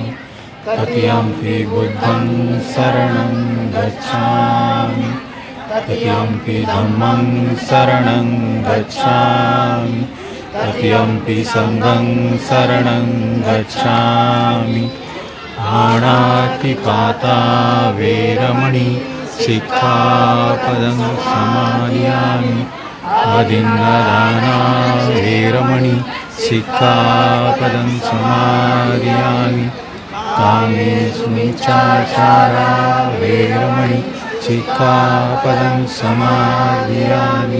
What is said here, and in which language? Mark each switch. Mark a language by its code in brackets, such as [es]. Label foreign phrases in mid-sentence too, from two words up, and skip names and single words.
[pi] तृतीयंपि बुद्धं शरणं गच्छामि, तृतीयंपि धम्मं शरणं गच्छामि, तृतीयंपि संघं शरणं गच्छामि. पाणातिपाता वेरमणि सिक्खापदं समादयामि. अदिन्नदाना वेरमणि सिक्खापदं समादयामि. कामेष्मिच्छाचारा वेरमणि सिक्खापदं समादयामि.